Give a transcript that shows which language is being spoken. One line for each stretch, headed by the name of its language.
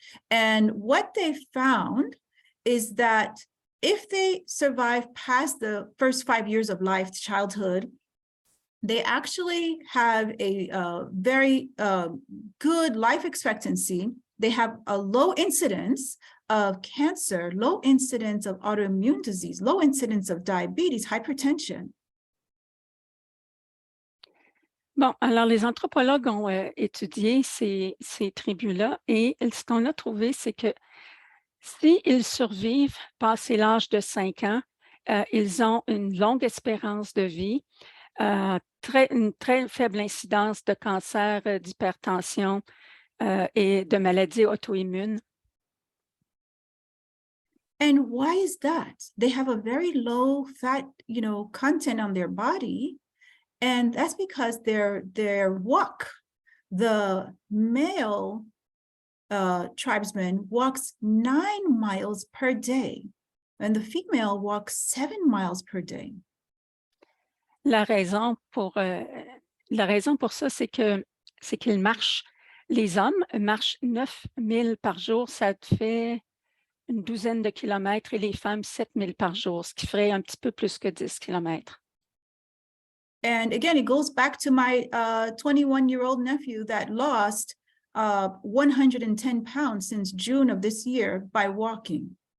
English: And what they found is that if they survive past the first 5 years of life, childhood, they actually have a very good life expectancy. They have a low incidence of cancer, low incidence of autoimmune disease, low incidence of diabetes, hypertension.
French: Bon, alors les anthropologues ont étudié ces tribus-là et ce qu'on a trouvé, c'est que s'ils survivent passé l'âge de 5 ans, ils ont une longue espérance de vie, une très faible incidence de cancer, d'hypertension et de maladies auto-immunes.
English: And why is that? They have a very low fat, content on their body. And that's because their walk, the male tribesman walks 9 miles per day, and the female walks 7 miles per day.
French: La raison pour ça, c'est qu'ils marchent. Les hommes marchent 9 000 par jour, ça fait une douzaine de kilomètres, et les femmes 7 000 par jour, ce qui ferait un petit peu plus que 10 kilomètres.
English: And again, it goes back to my 21-year-old nephew that lost 110 pounds since June of this year by walking.